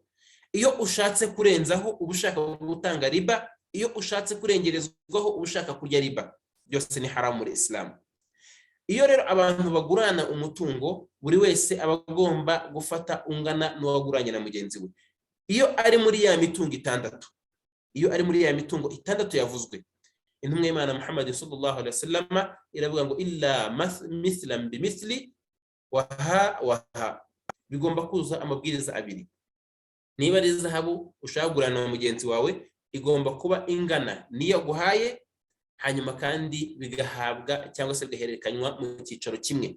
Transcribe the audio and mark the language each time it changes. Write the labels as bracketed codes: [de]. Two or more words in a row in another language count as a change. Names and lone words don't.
[rw] Iyo ushatse kurenzaho uba ushaka gutanga riba, iyo ushatse kurengerezwaho uba ushaka kurya riba, byose ni haramu muri Islam. Iyo rero abantu bagurana umutungo, buri wese aba agomba gufata ungana n'uwaguranye na mugenzi we. Iyo ari muri ya mitungo itandatu, iyo ari muri ya mitungo itandatu yavuzwe, intumwa y'Imana Muhammad [ar] صلى الله عليه وسلم [rw] iravuga ngo [ar] إلا مثلا بمثل وها, [rw] bigomba kuza amabwiriza abiri. Niba ari zahabu ushaka kugurana na mugenzi wawe, igomba kuba ingana niyo guhaye, hanyuma kandi bigahabwa cyangwa se bigahererekanywa mu cyicaro kimwe.